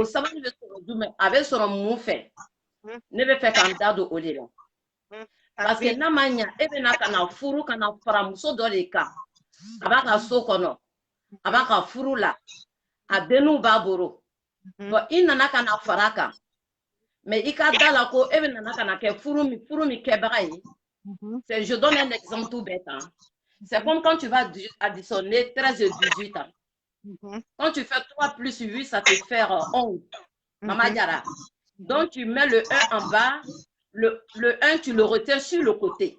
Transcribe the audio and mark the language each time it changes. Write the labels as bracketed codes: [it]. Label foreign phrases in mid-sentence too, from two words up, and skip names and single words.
[bm] O sabari bɛ sɔrɔ jumɛn a bɛ sɔrɔ mun fɛ ne bɛ fɛ k'an da don o de la. Parce que n'a ma ɲa e bɛna ka na furu ka na fara muso dɔ de kan a b'a ka so kɔnɔ a b'a ka furu la a denninw b'a bolo bon i nana ka na fara kan mais i ka da la ko e bɛ nana ka na kɛ furu min kɛbaga ye. [fr] Je donne un exemple tout bête. Hein. C'est comme quand tu vas additionner 13 et 18 ans. Quand tu fais 3 plus 8, ça te fait 11. Maman Diara. Donc, tu mets le 1 en bas. Le 1, tu le retiens sur le côté.